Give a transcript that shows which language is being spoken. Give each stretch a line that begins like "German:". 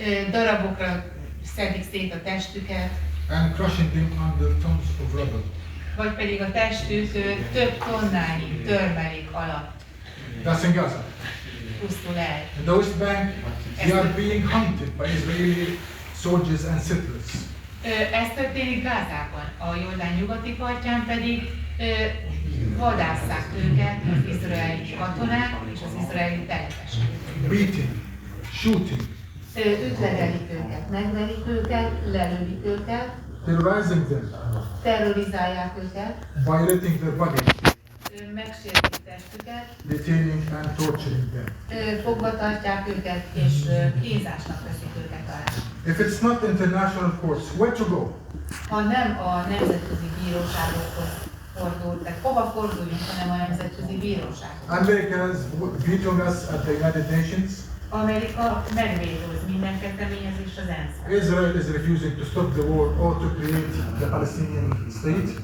Hungarian: darabokra szedik szét a testüket,
English: and crushing them under tons of rubble.
Hungarian: vagy pedig a testük több tonnányi törmelék alatt
English: That's in Gaza.
Hungarian: pusztul el.
English: In the West Bank, they are being hunted by Israeli soldiers and settlers.
Hungarian: Ez történik Gázában, a Jordán nyugati partján pedig vadásszák őket az izraeli katonák és az izraeli telepesek.
English: Beating, shooting,
Hungarian: Ütlegelik őket, megverik őket, lelődik őket,
English: terrorizing them,
Hungarian: terrorizálják őket,
English: violating their bodies,
Hungarian: megsértik testüket,
English: detaining and torturing them.
Hungarian: fogva tartják őket és kínzásnak veszik őket alá.
English: If it's not international courts, where to go?
Hungarian: Ha nem a nemzetközi bíróságokhoz fordul, tehát hova forduljunk, hanem a nemzetközi bírósághoz.
English: America is vetoing us at the United Nations.
Hungarian: Amerika megvétóz minden kezdeményezés az ENSZ-ben.
English: Israel is refusing to stop the war or to create the Palestinian state.